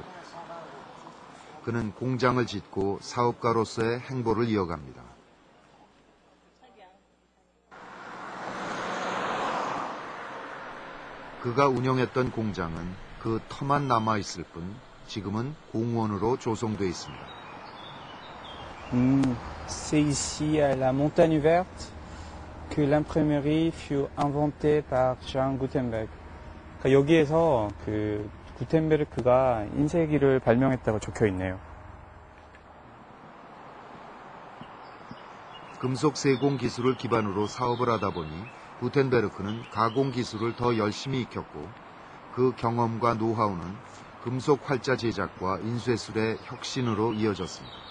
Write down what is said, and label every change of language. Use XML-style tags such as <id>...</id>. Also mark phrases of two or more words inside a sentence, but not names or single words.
<ko>그는 공장을 짓고 사업가로서의 행보를 이어갑니다. 그가 운영했던 공장은 그 터만 남아있을 뿐 지금은 공원으로 조성돼 있습니다.</ko> <fr>C'est ici à la Montagne Verte que l'imprimerie fut inventée par Jean Gutenberg.</fr> <ko>그러니까 여기에서 그 구텐베르크가 인쇄기를 발명했다고 적혀 있네요. 금속 세공 기술을 기반으로 사업을 하다 보니 구텐베르크는 가공 기술을 더 열심히 익혔고 그 경험과 노하우는 금속 활자 제작과 인쇄술의 혁신으로 이어졌습니다.</ko>